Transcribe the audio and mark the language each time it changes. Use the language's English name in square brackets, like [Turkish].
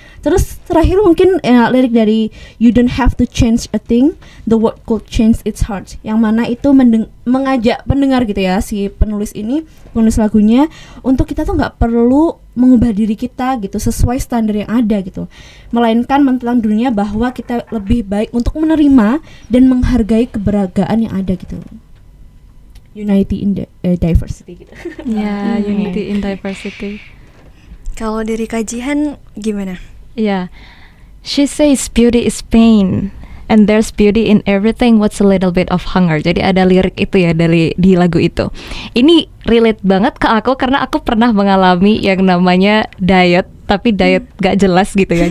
[Indonesian] Terus terakhir mungkin lirik dari [English] You don't have to change a thing, the world could change its heart, [Indonesian] yang mana itu mengajak pendengar gitu ya, si penulis lagunya, untuk kita tuh nggak perlu mengubah diri kita gitu sesuai standar yang ada gitu, melainkan menentang dunia bahwa kita lebih baik untuk menerima dan menghargai keberagaman yang ada gitu. [English] Unity in diversity gitu. Ya, unity in diversity. [Indonesian] Kalau dari kajian gimana? [English] Yeah. She says beauty is pain and there's beauty in everything what's a little bit of hunger. [Indonesian] Jadi ada lirik itu ya di lagu itu. Ini relate banget ke aku karena aku pernah mengalami yang namanya diet, tapi diet gak jelas gitu ya.